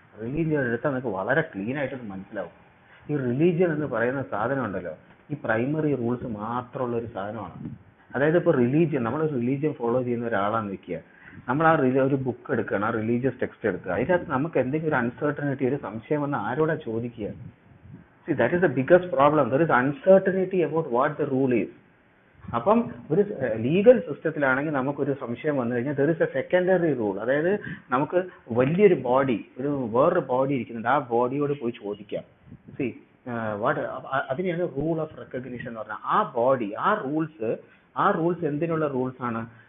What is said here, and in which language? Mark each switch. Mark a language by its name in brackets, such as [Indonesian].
[Malayalam] Religion എടുത്താൽ നിങ്ങൾക്ക് വളരെ ക്ലീൻ ആയിട്ട് മനസ്സിലാവും. ഈ റിലീജിയൻ എന്ന് പറയുന്ന സാധനം ഉണ്ടല്ലോ, ഈ പ്രൈമറി റൂൾസ് മാത്രമുള്ള ഒരു സാധനമാണ്. അതായത് ഇപ്പോൾ നമ്മൾ റിലീജിയൻ ഫോളോ ചെയ്യുന്ന ഒരാളാന്ന് വെക്കുക, നമ്മൾ ഒരു ബുക്ക് എടുക്കുകയാണ്, ആ റിലീജിയസ് ടെക്സ്റ്റ് എടുക്കുക, അതിനകത്ത് നമുക്ക് എന്തെങ്കിലും ഒരു അൺസർട്ടനിറ്റി, ഒരു സംശയം വന്ന് ആരോടാ ചോദിക്കുക? [English] See, that is the biggest problem. There is uncertainty about what the rule is. [Malayalam] അപ്പം ഒരു ലീഗൽ സിസ്റ്റത്തിലാണെങ്കിൽ നമുക്കൊരു സംശയം വന്നു കഴിഞ്ഞാൽ [English] there is a secondary rule. [Malayalam] അതായത് നമുക്ക് വലിയൊരു വേറൊരു ബോഡി ഇരിക്കുന്നുണ്ട്, ആ ബോഡിയോട് പോയി ചോദിക്കാം. See, അതിനെയാണ് റൂൾ ഓഫ് റെക്കഗ്നിഷൻ എന്ന് പറഞ്ഞാൽ. ആ ബോഡി, ആ റൂൾസ് എന്തിനുള്ള റൂൾസ് ആണ്?